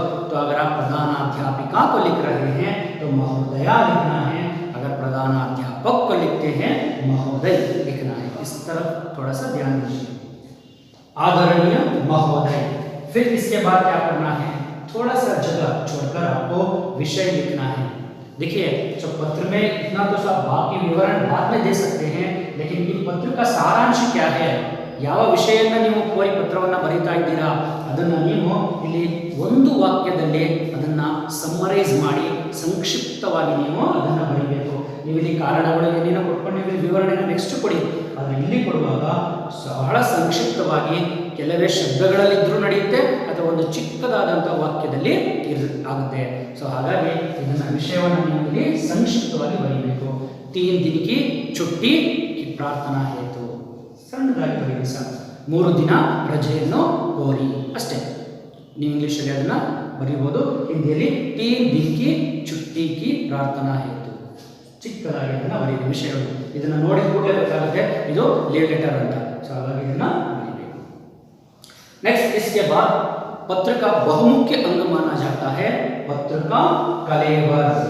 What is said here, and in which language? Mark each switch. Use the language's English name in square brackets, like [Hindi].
[Hindi] तो अगर आप प्रधानाध्यापिका को लिख रहे हैं तो महोदया लिखना है, अगर प्रधानाध्यापक को लिखते हैं महोदय लिखना है। इस तरफ थोड़ा सा ध्यान दीजिए, आदरणीय महोदय। फिर इसके बाद क्या करना है, थोड़ा सा जगह छोड़कर आपको विषय लिखना है। देखिए जो पत्र में इतना तो सब बाकी विवरण बाद में दे सकते हैं, लेकिन [Kannada] ಈ ಪತ್ರ का ಸಾರಾಂಶ क्या है, ಯಾವ ವಿಷಯವನ್ನು ನೀವು ಕೋರಿ ಪತ್ರವನ್ನು ಬರೀತಾ ಇದ್ದೀರಾ ಅದನ್ನು ನೀವು ಇಲ್ಲಿ ಒಂದು ವಾಕ್ಯದಲ್ಲಿ ಅದನ್ನು ಸಮ್ಮರೈಸ್ ಮಾಡಿ ಸಂಕ್ಷಿಪ್ತವಾಗಿ ನೀವು ಅದನ್ನು ಬರೀಬೇಕು। ನೀವು ಇಲ್ಲಿ ಕಾರಣಗಳು ಏನೇನೋ ಕೊಟ್ಕೊಂಡು ನೀವು ವಿವರಣೆಯನ್ನು ನೆಕ್ಸ್ಟ್ ಕೊಡಿ, ಆದರೆ ಇಲ್ಲಿ ಕೊಡುವಾಗ ಬಹಳ ಸಂಕ್ಷಿಪ್ತವಾಗಿ ಕೆಲವೇ ಶಬ್ದಗಳಲ್ಲಿದ್ದರೂ ನಡೆಯುತ್ತೆ ಅಥವಾ ಒಂದು ಚಿಕ್ಕದಾದಂಥ ವಾಕ್ಯದಲ್ಲಿ ಆಗುತ್ತೆ। ಸೊ ಹಾಗಾಗಿ ಇದನ್ನು ವಿಷಯವನ್ನು ನೀವು ಇಲ್ಲಿ ಸಂಕ್ಷಿಪ್ತವಾಗಿ ಬರೀಬೇಕು। [Hindi] 3 दिन की छुट्टी की प्रार्थना हेतु [Kannada] ಸಣ್ಣದಾಗಿ ಬರೀರಿ ಸರ್, 3 ದಿನ ರಜೆಯನ್ನು ಕೋರಿ ಅಷ್ಟೇ। ನೀವು ಇಂಗ್ಲೀಷಲ್ಲಿ ಅದನ್ನು ಬರೀಬಹುದು ಹಿಂದಿಯಲ್ಲಿ 3 ದಿನಕ್ಕೆ ಚುಟ್ಟಿಗೆ ಪ್ರಾರ್ಥನಾ ಹೇತು ಚಿಕ್ಕದಾಗಿ ಅದನ್ನ ಬರೀರಿ ವಿಷಯಗಳು ಇದನ್ನ ನೋಡಿ ಕೂಡಲೇ ಗೊತ್ತಾಗುತ್ತೆ ಇದು ಲೀವ್ ಲೆಟರ್ ಅಂತ ಸೊ ಹಾಗಾಗಿ ಇದನ್ನ ಬರೀಬೇಕು [Hindi] नेक्स्ट इसके बाद पत्र का बहुमुख्य अंग माना जाता है पत्र का कलेवर